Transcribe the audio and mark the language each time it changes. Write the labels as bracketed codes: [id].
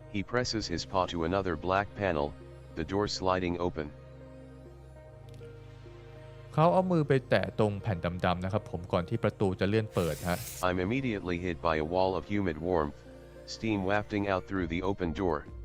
[en] He presses his paw to another black panel, the door sliding open. [th] เขาเอามือไปแตะตรงแผ่นดำๆนะครับผมก่อนที่ประตูจะเลื่อนเปิดฮะ [en] I'm immediately hit by a wall of humid warmth, steam wafting out through the open door.